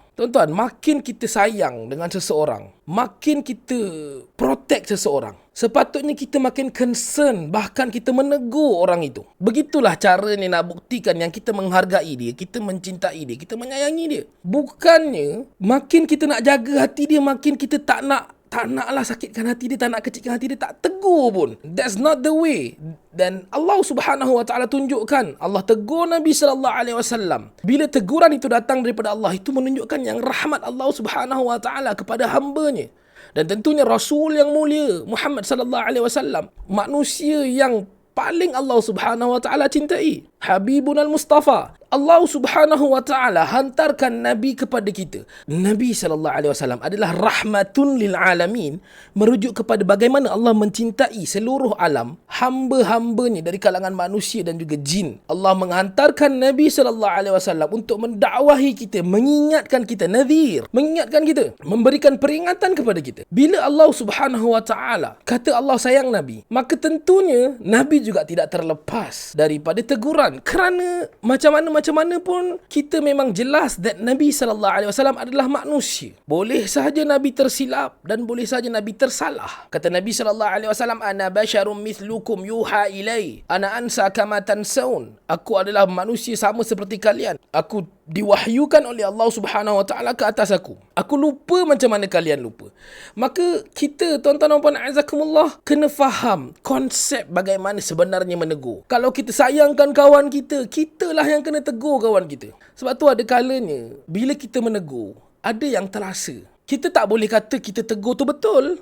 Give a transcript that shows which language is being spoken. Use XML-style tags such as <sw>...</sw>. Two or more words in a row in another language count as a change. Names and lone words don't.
<ms>Tuan-tuan, makin kita sayang dengan seseorang, makin kita protect seseorang, sepatutnya kita makin concern, bahkan kita menegur orang itu. Begitulah caranya nak buktikan yang kita menghargai dia, kita mencintai dia, kita menyayangi dia. Bukannya makin kita nak jaga hati dia, makin kita tak naklah sakitkan hati dia, tak nak kecilkan hati dia, tak tegur pun.</ms> <en>That's not the way.</en> <ms>Dan Allah</ms> <ar>سبحانه وتعالى</ar> <ms>tunjukkan, Allah tegur Nabi</ms> <ar>صلى الله عليه وسلم.</ar> <ms>Bila teguran itu datang daripada Allah, itu menunjukkan yang rahmat Allah</ms> <ar>سبحانه وتعالى</ar> <ms>kepada hamba-Nya. Dan tentunya Rasul yang mulia Muhammad</ms> <ar>صلى الله عليه وسلم,</ar> <ms>manusia yang paling Allah</ms> <ar>سبحانه وتعالى</ar> <ms>cintai,</ms> <ar>حبيبٌ المصطفى.</ar> <ms>Allah</ms> <ar>سبحانه وتعالى</ar> <ms>hantarkan Nabi kepada kita. Nabi</ms> <ar>صلى الله عليه وسلم</ar> <ms>adalah</ms> <ar>رحمةٌ للعالمين,</ar> <ms>merujuk kepada bagaimana Allah mencintai seluruh alam, hamba-hambanya dari kalangan manusia dan juga jin. Allah menghantarkan Nabi</ms> <ar>صلى الله عليه وسلم</ar> <ms>untuk mendakwahi kita, mengingatkan kita, nadhir, mengingatkan kita, memberikan peringatan kepada kita. Bila Allah</ms> <ar>سبحانه وتعالى</ar> <ms>kata Allah sayang Nabi, maka tentunya Nabi juga tidak terlepas daripada teguran. Kerana macam mana pun kita memang jelas that Nabi SAW adalah manusia. Boleh sahaja Nabi tersilap dan boleh sahaja Nabi tersalah. Kata Nabi SAW,</ms> <ar>أنا بشر مثلكم يوحى إلي، أنا أنسى كما تنسون.</ar> <ms>Aku adalah manusia sama seperti kalian. Aku diwahyukan oleh Allah</ms> <ar>سبحانه وتعالى</ar> <ms>ke atas aku. Aku lupa macam mana kalian lupa. Maka kita, tuan-tuan dan puan azakumullah, kena faham konsep bagaimana sebenarnya menegur. Kalau kita sayangkan kawan kita, kitalah yang kena tegur kawan kita. Sebab tu ada kalanya bila kita menegur, ada yang terasa, Kita tak boleh kata kita tegur tu betul.</ms>